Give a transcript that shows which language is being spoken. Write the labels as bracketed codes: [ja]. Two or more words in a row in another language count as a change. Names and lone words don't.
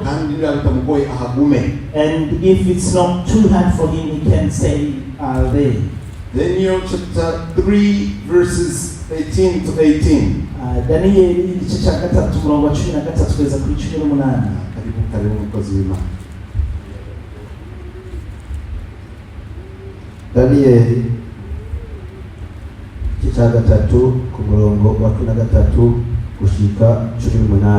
[rw] Kandi niba bitamugoye ahagume. [en] And if it's not too hard for him, he can stay there. Daniel chapter 3 verses 18 to 18. [rw] Daniyeli igice cya 3 umurongo wa 13 kugeza kuri 18. Karibu mukozi w'Imana. Daniyeli igice cya 3 ku murongo wa 13 gushika 18.